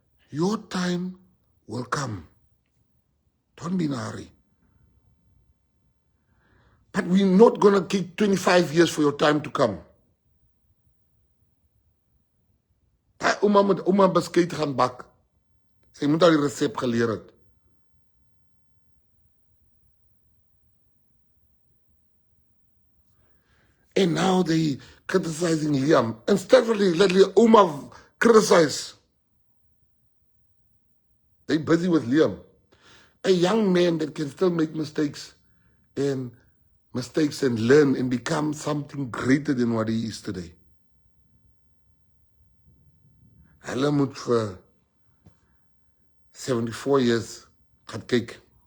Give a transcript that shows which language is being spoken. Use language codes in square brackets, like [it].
[en] Your time will come. Don't be in a hurry. But we're not going to take 25 years for your time to come. [af] Ouma moet ouma beskuit gaan bak. Sy moet al die resep geleer het. [en] And now they criticizing Liam. Instead of letting Ouma criticize, they busy with Liam. A young man that can still make mistakes and learn and become something greater than what he is today. [af] Hulle moet vir 74 years gaan kyk.